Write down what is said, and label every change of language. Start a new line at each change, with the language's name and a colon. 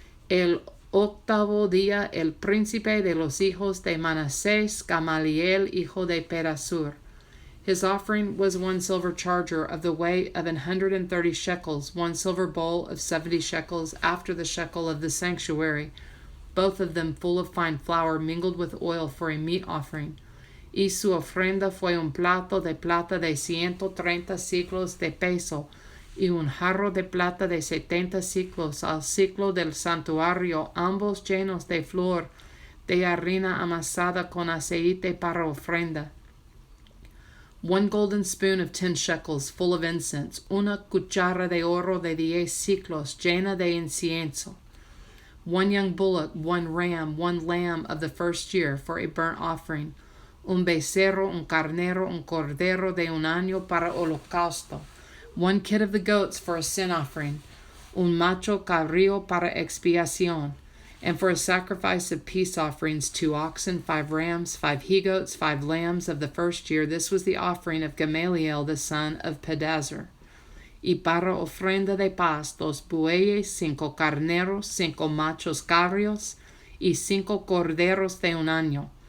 Spanish: El octavo día el príncipe de los hijos de Manasés, Gamaliel, hijo de Pedazur.
English: His offering was 1 silver charger of the weight of 130 shekels, 1 silver bowl of 70 shekels after the shekel of the sanctuary, both of them full of fine flour mingled with oil for a meat offering.
Spanish: Y su ofrenda fue un plato de plata de 130 siclos de peso, y un jarro de plata de 70 siclos al ciclo del santuario, ambos llenos de flor de harina amasada con aceite para ofrenda.
English: 1 golden spoon of 10 shekels full of incense,
Spanish: una cuchara de oro de 10 siclos llena de incienso.
English: 1 young bullock, 1 ram, 1 lamb of the first year for a burnt offering.
Spanish: Un becerro, un carnero, un cordero de un año para holocausto.
English: 1 kid of the goats for a sin offering.
Spanish: Un macho cabrío para expiación.
English: And for a sacrifice of peace offerings, 2 oxen, 5 rams, 5 he-goats, 5 lambs of the first year. This was the offering of Gamaliel, the son of Pedazur.
Spanish: Y para ofrenda de paz, 2 bueyes, 5 carneros, 5 machos cabríos y 5 corderos de un año.